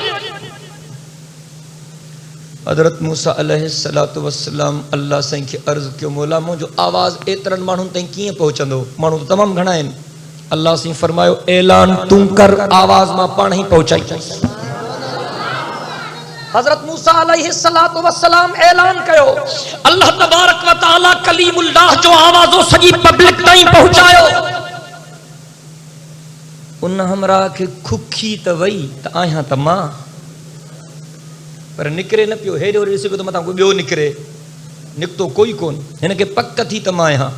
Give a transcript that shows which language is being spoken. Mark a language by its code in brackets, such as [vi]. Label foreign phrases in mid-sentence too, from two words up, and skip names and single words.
[sd] हजरत मूसा [ar] عليه الصلاة والسلام [sd] अल्लाह साईं खे अर्ज कयो मौला मुंहिंजो आवाज़ एतिरनि माण्हुनि ताईं कीअं पहुचंदो, माण्हू त तमामु घणा आहिनि। अल्लाह साईं फरमायो ऐलान तू कर, आवाज़ मां पाण ई पहुचाई। हजरत मूसा [ar] عليه الصلاة والسلام [sd] ऐलान कयो, [ar] الله تبارك وتعالى [sd] कलीमुल्लाह जो आवाज़ो सॼी पब्लिक ताईं पहुचायो। उन हमरा खे खुखी त वई त आहियां त मां, पर निकरे न पियो। हेॾो ॾिसी पियो त मथां कोई ॿियो निकिरे, निकितो कोई कोन। हिन खे पक थी त मां आहियां।